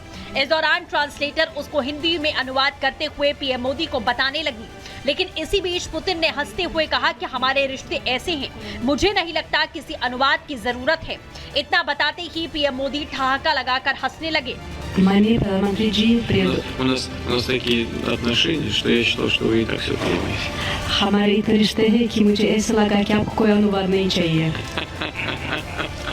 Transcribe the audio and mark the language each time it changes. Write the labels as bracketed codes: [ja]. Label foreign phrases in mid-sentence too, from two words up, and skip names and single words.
[hi] इस दौरान ट्रांसलेटर उसको हिंदी में अनुवाद करते हुए पीएम मोदी को बताने लगी, लेकिन इसी बीच पुतिन ने हंसते हुए कहा कि हमारे रिश्ते ऐसे हैं, मुझे नहीं लगता किसी अनुवाद की जरूरत है। इतना बताते ही पीएम मोदी ठहाका लगाकर हंसने लगे। माननीय प्रधानमंत्री जी, [ru] у нас такие отношения, что я считал, что вы и так все понимаете. [hi] हमारे इतने रिश्ते हैं कि मुझे ऐसा लगा कि आपको कोई अनुवाद नहीं चाहिए।